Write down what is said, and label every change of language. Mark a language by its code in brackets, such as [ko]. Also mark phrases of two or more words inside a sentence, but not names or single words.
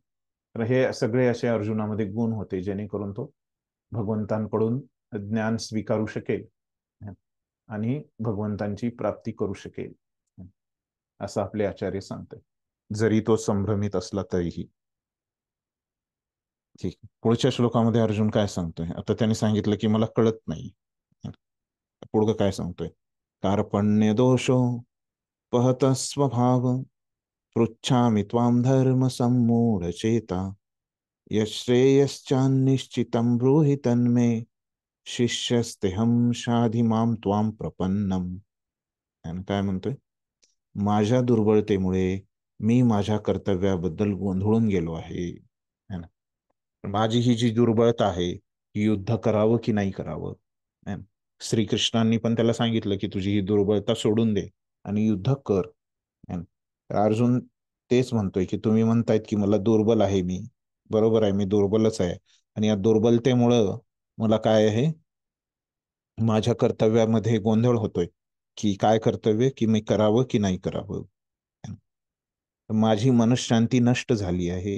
[mr] तर हे सगळे असे अर्जुनामध्ये गुण होते जेणेकरून तो भगवंतांकडून ज्ञान स्वीकारू शकेल आणि भगवंतांची प्राप्ती करू शकेल, असं आपले आचार्य सांगतात, जरी तो संभ्रमित असला तरीही. ठीक. पुढच्या श्लोकामध्ये अर्जुन काय सांगतोय? आता त्याने सांगितलं की मला कळत नाही. पुढं काय सांगतोय? [sa] कार्पण्य दोषो पहत स्वभाव पृच्छामि त्वां धर्म सम्मूढ चेता यश्रेयश्चान्निश्चितं ब्रूहि तन्मे शिष्यस्तेहं शाधि मां त्वां प्रपन्नम. [mr] आणि काय म्हणतोय? माझ्या दुर्बलतेमुळे मी माझ्या कर्तव्याबद्दल गोंधळून गेलो आहे, [hi] है ना. [mr] माझी ही जी दुर्बलता आहे, युद्ध करावं की नाही करावं, [hi] है ना. [mr] श्रीकृष्णांनी पण त्याला सांगितलं की तुझी ही दुर्बलता सोडून दे आणि युद्ध कर, [hi] है ना. [mr] तर अर्जुन तेच म्हणतोय की तुम्ही म्हणतायत की मला दुर्बल आहे मी, बरोबर आहे, मी दुर्बलच आहे, आणि या दुर्बलतेमुळं मला काय आहे, माझ्या कर्तव्यामध्ये गोंधळ होतोय की काय कर्तव्य की मी करावं की नाही करावं. माझी मनशांती नष्ट झाली आहे.